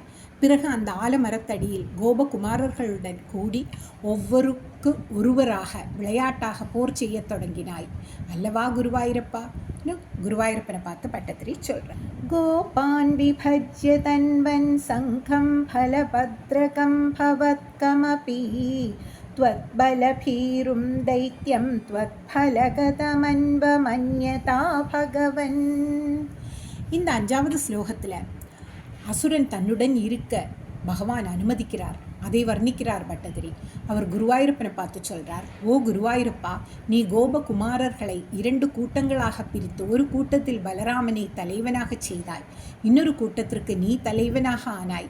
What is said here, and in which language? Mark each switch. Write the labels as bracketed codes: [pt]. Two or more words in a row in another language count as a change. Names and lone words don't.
[ta] பிறகு அந்த ஆலமரத்தடியில் கோபகுமாரர்களுடன் கூடி ஒருவராக விளையாட்டாக போர் செய்ய தொடங்கினாய் அல்லவா குருவாயூரப்பா. குருவாயூரப்பனை பார்த்து பட்டதிரி சொல்கிறார், [sa] गोपान् विभज्य तन्वन् सङ्गं बलभद्रकं भवत्कमपि त्वत्बलभीरुं दैत्यं त्वत्फलगतमन्वमन्यता भगवन्. [ta] இந்த 5வது ஸ்லோகத்தில் அசுரன் தன்னுடன் இருக்க பகவான் அனுமதிக்கிறார். அதை வர்ணிக்கிறார் பட்டதிரி. அவர் குருவாயூரப்பனை பார்த்து சொல்கிறார், ஓ குருவாயூரப்பா, நீ கோபகுமாரர்களை 2 கூட்டங்களாக பிரித்து ஒரு கூட்டத்தில் பலராமனை தலைவனாக செய்தாய், இன்னொரு கூட்டத்திற்கு நீ தலைவனாக ஆனாய்.